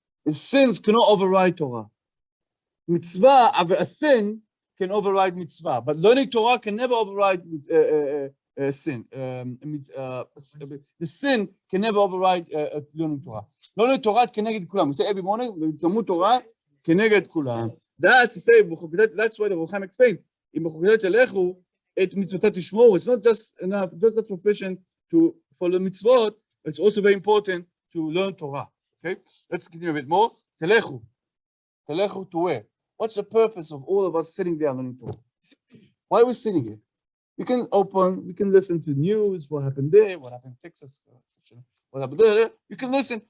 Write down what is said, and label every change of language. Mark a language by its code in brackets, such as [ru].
[en] Sins cannot override Torah. Mitzvah, a sin can override mitzvah, but learning Torah can never override sin. The sin can never override learning Torah. Learning Torah keneged kulam. We say every morning, Talmud Torah keneged kulam. That's to say, that's why the Rucham explained. [he] In בחקותי תלכו, את מצוותיו תשמור. [en] It's not just enough, just not sufficient to follow mitzvot. It's also very important to learn Torah. Okay, let's continue a bit more. תלכו. תלכו to where? What's the purpose of all of us sitting there learning Torah? Why are we sitting here? We can listen to news, what happened there, what happened in Texas, what happened there. You can listen.